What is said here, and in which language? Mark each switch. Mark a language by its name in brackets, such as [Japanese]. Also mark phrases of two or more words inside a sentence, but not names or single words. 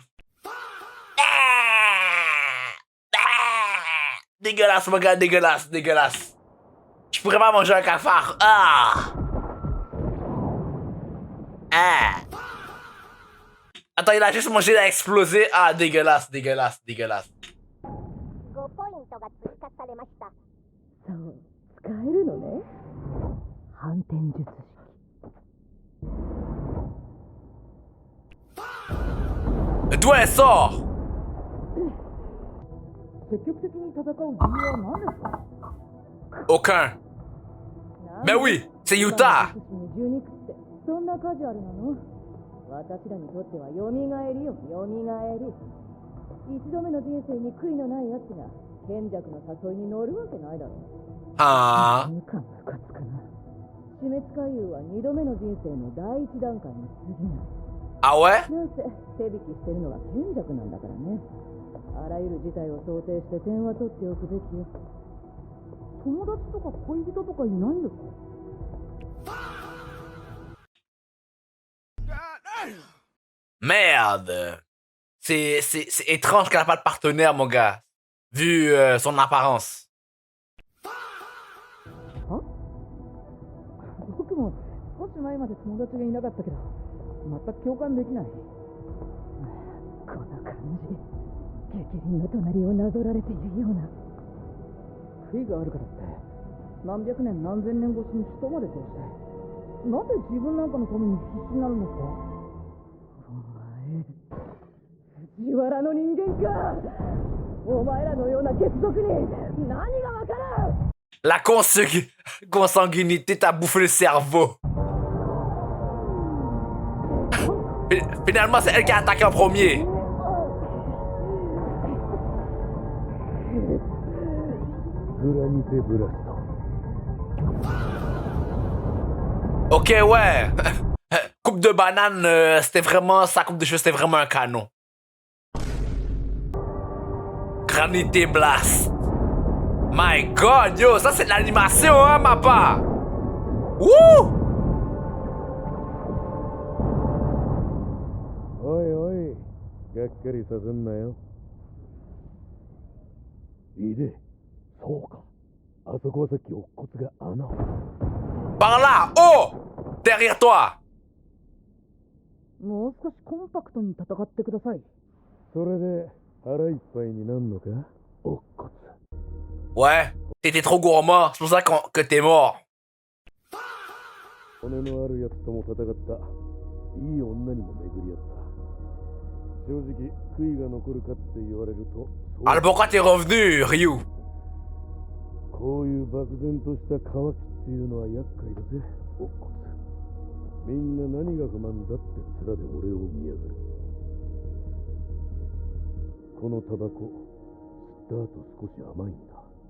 [French] Dégueulasse, mon gars, dégueulasse, dégueulasse. Je pourrais pas manger un cafard. Attends, il a juste mangé, il a explosé. Ah, dégueulasse, dégueulasse, dégueulasse. [Japanese] 5 ポイントが追加されました。そう、使えるのね。反転術式。 [French] D'où elle sort? [Japanese] 積極的に戦う理由は何ですか？ [French] Aucun. Mais oui, c'est Utah. [Japanese] そんなカジュアルなの？私らにとっては蘇りよ、蘇り。一度目の人生に悔いのない奴が賢弱の誘いに乗るわけないだろう。 Ah. ムカつくな。死滅回遊は二度目の人生の第一段階に過ぎない。 [French] Ah ouais? [Japanese] なんせ手引きしてるのは賢弱なんだからね。あらゆる事態を想定して点は取っておくべきよ。友達とか恋人とかいないんですか？ [French] Merde. C'est étrange qu'elle n'a pas de partenaire, mon gars. Vu son apparence. [Japanese] 僕も少し前まで友達がいなかったけど全く共感できない。この感じ、激鱗の隣をなぞられているような。悔いがあるからって何百年何千年越しに人まで通してなんで自分なんかのために必死になるんですか？お前藤原の人間か。お前らのような血族に何がわからん。 [French] La consanguinité t'a bouffé le cerveau. Finalement, c'est elle qui a attaqué en premier. Ok, ouais. Coupe de banane, c'était vraiment... Sa coupe de cheveux, c'était vraiment un canon. Granité Blast. [English] My God, [French] yo, ça c'est de l'animation, hein, ma part. Wouh! [Japanese] Oi, がっかりさせんなよ。いいで、そうか。あそこはさっき乙骨が穴を。 [French] Par là! Oh! Derrière toi! [Japanese] もう少しコンパクトに戦ってください。それで腹いっぱいになんのか、乙骨。 [French] Ouais, t'étais trop gourmand, c'est pour ça que t'es mort. [Japanese] 骨のあるやつとも戦った。いい女にも巡り合った。正直、悔いが残るかって言われると。 [French] Alors pourquoi t'es revenu, Ryu? [Japanese] こういう漠然とした渇きっていうのは厄介だぜ。乙骨。みんな何が不満だって面で俺を見やがる。このタバコ、吸った後少し甘いんだ。